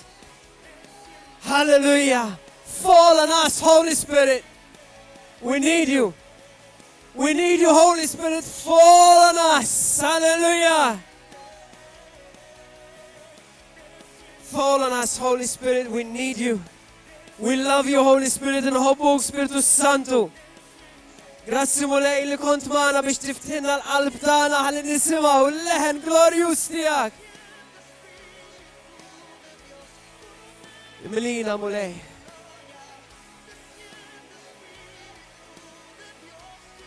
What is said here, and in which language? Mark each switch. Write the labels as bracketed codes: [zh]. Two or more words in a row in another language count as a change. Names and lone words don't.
[en] Hallelujah. Fall on us, Holy Spirit. We need you. We need you, Holy Spirit. Fall on us. Hallelujah. Fall on us, Holy Spirit. We need you. We love you, Holy Spirit, and [mt] hobbuk Spiritu Santu. Grazzi mulej li kont magħna biex tiftinna l-qalb tagħna ħalli nisimgħu l-leħen glorjus tiegħek. Imlina mulej.